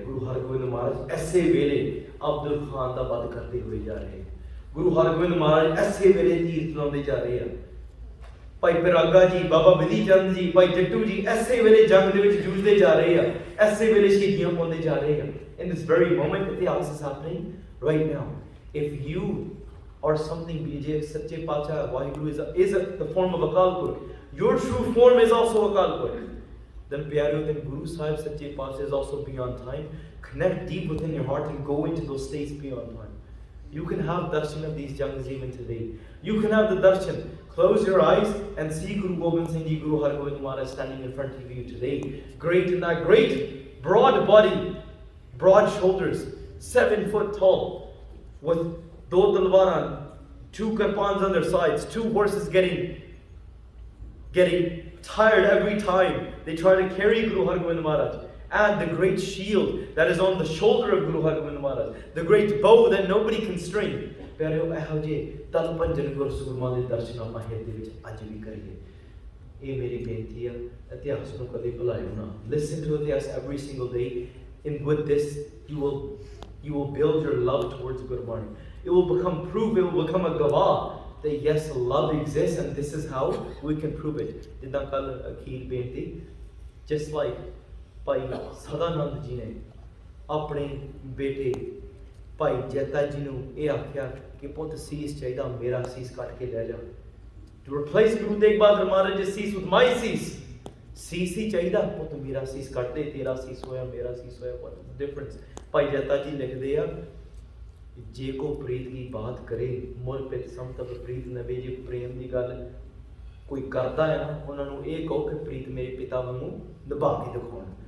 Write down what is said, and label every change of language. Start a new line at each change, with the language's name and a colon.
Punjabi: ਗੁਰੂ ਹਰਗੋਬਿੰਦ ਮਹਾਰਾਜ ਐਸੇ ਵੇਲੇ ਅਬਦੁਲ ਖਾਨ ਦਾ ਵੱਧ ਕਰਦੇ ਹੋਏ ਜਾ ਰਹੇ। ਗੁਰੂ ਹਰਗੋਬਿੰਦ ਮਹਾਰਾਜ ਐਸੇ ਵੇਲੇ ਤੀਰ ਚਲਾਉਂਦੇ ਜਾ ਰਹੇ ਆ। ਭਾਈ ਪਿਰਾਗਾ ਜੀ, ਬਾਬਾ ਵਿਧੀ ਚੰਦ ਜੀ, ਭਾਈ ਜੱਟੂ ਜੀ ਐਸੇ ਵੇਲੇ ਜੰਗ ਦੇ ਵਿੱਚ ਜੂਝਦੇ ਜਾ ਰਹੇ ਆ, ਐਸੇ ਵੇਲੇ ਸ਼ਹੀਦੀਆਂ ਪਾਉਂਦੇ ਜਾ ਰਹੇ ਆ।
English: In this very moment, ਇਤਿਹਾਸ is happening right now. If you or something BJ Sache Pacha Vaheguru is the form of Akal Purkh, your true form is also Akal Purkh. Then pyareo, then Guru Sahib Sache Pacha is also beyond time. Connect deep within your heart and go into those states beyond time. You can have darshan of these jungs even today. You can have the darshan. Close your eyes and see Guru Gobind Singh Ji, Guru Hargobind Maharaj standing in front of you today. Great in that great broad body, broad shoulders, 7 foot tall, with do talwaran, 2 karpans on their sides, 2 horses getting tired every time they try to carry Guru Hargobind Maharaj, and the great shield that is on the shoulder of Guru Hargobind Maharaj, the great bow that nobody can string.
Punjabi: ਪਿਆਰਿਓ, ਇਹੋ ਜਿਹੇ ਤਲ ਭੰਜਨ ਗੁਰਸੂਰਮਾਂ ਦੇ ਦਰਸ਼ਨ ਆਪਾਂ ਹਿਰਦੇ ਵਿੱਚ ਅੱਜ ਵੀ ਕਰੀਏ। ਇਹ ਮੇਰੀ ਬੇਨਤੀ ਆ, ਇਤਿਹਾਸ ਨੂੰ ਕਦੇ ਭੁਲਾਇਓ ਨਾ।
English: Listen to ਇਤਿਹਾਸ every single day. And with this, you will build your love towards Gurbani. It will become proof, it will become a gawah that yes, love exists and this is how we can prove it.
Punjabi: ਜਿੱਦਾਂ ਕੱਲ ਅਖੀਰ ਬੇਨਤੀ,
English: just like
Punjabi: ਭਾਈ ਸਦਾਨੰਦ ਜੀ ਨੇ ਆਪਣੇ ਬੇਟੇ ਭਾਈ ਜੈਤਾ ਜੀ ਨੂੰ ਇਹ ਆਖਿਆ ਕਿ ਪੁੱਤ ਸੀਸ ਚਾਹੀਦਾ, ਮੇਰਾ ਸੀਸ ਕੱਟ ਕੇ ਲੈ ਜਾ।
English: To replace Guru Tegh Bahadur Maharaj's cease with my cease.
Punjabi: ਸੀਸ ਹੀ ਚਾਹੀਦਾ, ਪੁੱਤ ਮੇਰਾ ਸੀਸ ਕੱਟ ਦੇ, ਤੇਰਾ ਸੀਸ ਹੋਇਆ, ਮੇਰਾ ਸੀਸ ਹੋਇਆ।
English: What is the difference?
Punjabi: ਭਾਈ ਜੈਤਾ ਜੀ ਲਿਖਦੇ ਆ, ਜੇ ਕੋ ਪ੍ਰੀਤ ਦੀ ਬਾਤ ਕਰੇ ਮੁਰ ਪਿਤ ਸੰਤਪ ਪ੍ਰੀਤ ਨਵੇ। ਜੇ ਪ੍ਰੇਮ ਦੀ ਗੱਲ ਕੋਈ ਕਰਦਾ ਹੈ ਨਾ, ਉਹਨਾਂ ਨੂੰ ਇਹ ਕਹੋ ਕਿ ਪ੍ਰੀਤ ਮੇਰੇ ਪਿਤਾ ਵਾਂਗੂ ਨਿਭਾ ਕੇ ਦਿਖਾਉਣ।